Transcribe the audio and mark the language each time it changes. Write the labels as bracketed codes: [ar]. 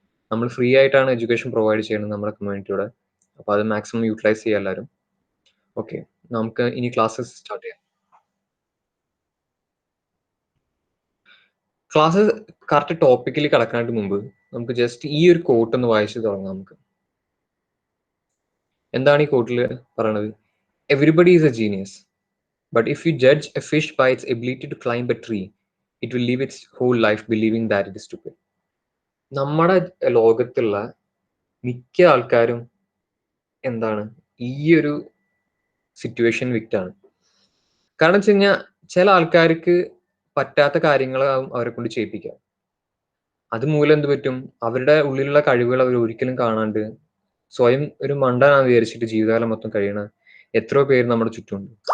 [ml] നമ്മൾ ഫ്രീ ആയിട്ടാണ് education provide ചെയ്യുന്നത് നമ്മുടെ കമ്മ്യൂണിറ്റിയുടെ. അപ്പോൾ അത് മാക്സിമം യൂട്ടിലൈസ് ചെയ്യുക എല്ലാവരും. ഓക്കെ, നമുക്ക് ഇനി ക്ലാസ്സസ് സ്റ്റാർട്ട് ചെയ്യാം. ക്ലാസ് കറക്റ്റ് ടോപ്പിക്കിൽ കടക്കാനായിട്ട് മുമ്പ് നമുക്ക് ജസ്റ്റ് ഈ ഒരു കോട്ട് ഒന്ന് വായിച്ച് തുടങ്ങാം. നമുക്ക് എന്താണ് ഈ കോട്ടിൽ പറയണത്? [en] Everybody is a genius, but if you judge a fish by its ability to climb a tree, it will live its whole life believing that it is stupid. [ml] നമ്മുടെ ലോകത്തുള്ള മിക്ക ആൾക്കാരും എന്താണ് ഈ ഒരു സിറ്റുവേഷൻ വിക്റ്റാണ്. കാരണം വെച്ച് കഴിഞ്ഞാൽ ചില ആൾക്കാർക്ക് പറ്റാത്ത കാര്യങ്ങളാവും അവരെ കൊണ്ട് ചെയ്യിപ്പിക്കാം. അതുമൂലം എന്ത് പറ്റും, അവരുടെ ഉള്ളിലുള്ള കഴിവുകൾ അവർ ഒരിക്കലും കാണാണ്ട് സ്വയം ഒരു മണ്ടനാന്ന് വിചാരിച്ചിട്ട് ജീവിതകാലം മൊത്തം കഴിയണ എത്രയോ പേര് നമ്മുടെ ചുറ്റുമുണ്ട്.